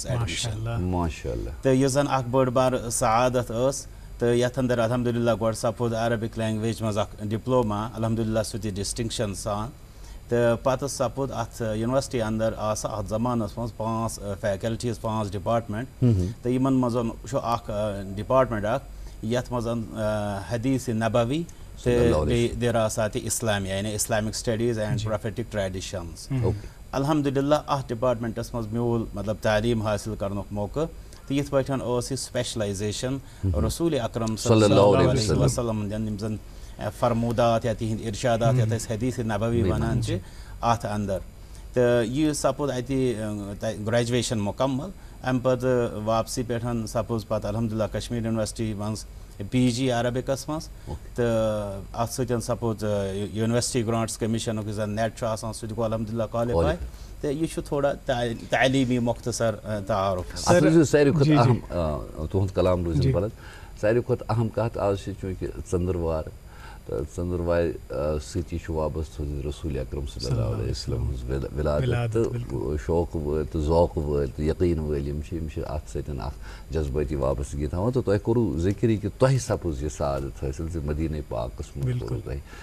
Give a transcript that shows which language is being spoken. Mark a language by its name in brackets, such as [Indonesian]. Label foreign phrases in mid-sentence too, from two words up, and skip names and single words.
[Kashmiri] ایڈمشن تو یہ زن اخ بڑ بار سعادت اس تو یتھ اندر الحمدللہ گۄڈٕ سپود [English] Arabic language [Kashmiri] مز اخ ڈپلوما الحمدللہ سُہ تہِ ڈسٹنکشن سان تو پتہ سپود ات یونیورسٹی اندر ات زمانس مز 5 فیکلٹیز 5 ڈپارٹمنٹ تو یمن مز اخ ڈپارٹمنٹ اخ یتھ مز حدیث نبوی [Arabic] دراسات اسلامیہ [Kashmiri] یعنی [English] Islamic studies and prophetic traditions [Kashmiri] الحمدللہ اتھ ڈپارٹمنٹس مز میول مطلب تعلیم حاصل کرنک موقع تو یتھ پٲٹھۍ ٲس یہ سپیشلائزیشن رسول اکرم [Arabic] صلی اللہ علیہ وسلم [Kashmiri] یم زن فرمودات یا تہند ارشادات یتھ أسۍ حدیث نبوی ونان اتھ اندر تو یہ سپود اتہ گریجویشن مکمل ام پتہ واپسی پہ سپوز پتہ الحمدللہ کشمیر یونیورسٹی مز پی جی عربکس مز تو ات سۭتۍ سپوز یونیورسٹی گرانٹس کمیشنک یُس زن نیٹ آسان سُہ تہِ گوٚو الحمدللہ کوالیفائی تو یہ تھوڑا تعلیمی مختصر تعارف ساروی کھۄتہٕ اہم تُہُنٛد کلام روٗزِن بلد ساروی کھۄتہٕ اہم کتھ آز چھِ چوٗنٛکہِ ژٔنٛدٕروار تہٕ ژٔنٛدٕروارِ سۭتی چھُ وابستہٕ حضرت رسول اکرم [Arabic] صلی اللہ علیہ وسلم [Kashmiri] ہٕنٛز ولادت تہٕ شوق وٲلۍ تہٕ ذوق وٲلۍ تہٕ یقیٖن وٲلۍ یِم چھِ اتھ سۭتۍ اکھ جذبٲتی وابستگی تھاوان تہٕ تۄہہِ کوٚروٕ ذِکر یہِ کہِ تۄہہِ سپٕز یہِ سعادت حٲصِل زِ مدیٖنہ پاکس منٛز کوٚروٕ تۄہہِ